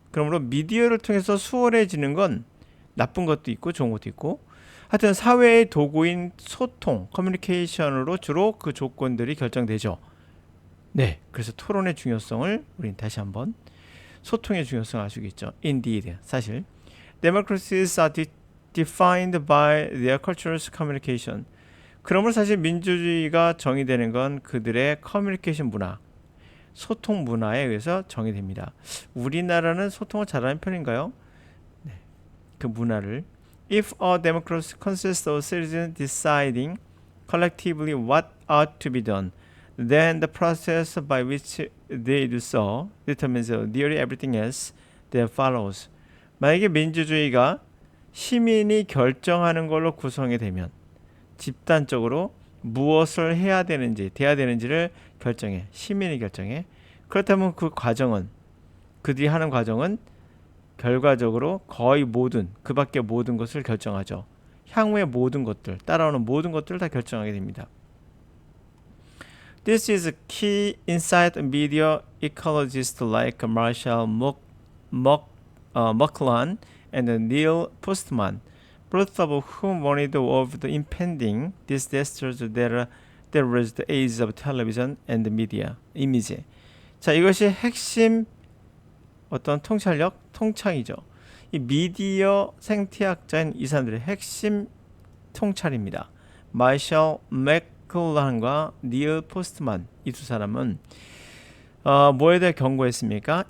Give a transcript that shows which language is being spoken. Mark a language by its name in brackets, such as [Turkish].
[Korean] 그러므로 미디어를 통해서 수월해지는 건 나쁜 것도 있고 좋은 것도 있고 하여튼 사회의 도구인 소통, 커뮤니케이션으로 주로 그 조건들이 결정되죠. 네, 그래서 토론의 중요성을 우리는 다시 한번 소통의 중요성을 알 수 있겠죠. [English] Indeed, [Korean] 사실 [English] democracies are defined by their cultural communication. [Korean] 그러므로 사실 민주주의가 정의되는 건 그들의 커뮤니케이션 문화, 소통 문화에 의해서 정의됩니다. 우리나라는 소통을 잘하는 편인가요? 네, 그 문화를 [English] If a democracy consists of citizens deciding collectively what ought to be done, then the process by which they do so determines nearly everything else that follows. [Korean] 만약에 민주주의가 시민이 결정하는 걸로 구성이 되면 집단적으로 무엇을 해야 되는지, 돼야 되는지를 결정해. 시민이 결정해. 그렇다면 그 과정은, 그들이 하는 과정은 결과적으로 거의 그 밖의 모든 것을 결정하죠. 향후의 모든 것들, 따라오는 모든 것들을 다 결정하게 됩니다. [English] This is a key insight media ecologists like Marshall McLuhan and Neil Postman both of whom warned of the impending disasters that was the age of television and media image. [Korean] 자, 이것이 핵심 어떤 통찰이죠. 이 미디어 생태학자인 이 사람들의 핵심 통찰입니다. 마셜 맥클란과 닐 포스트만, 이 두 사람은 뭐에 대해 경고했습니까?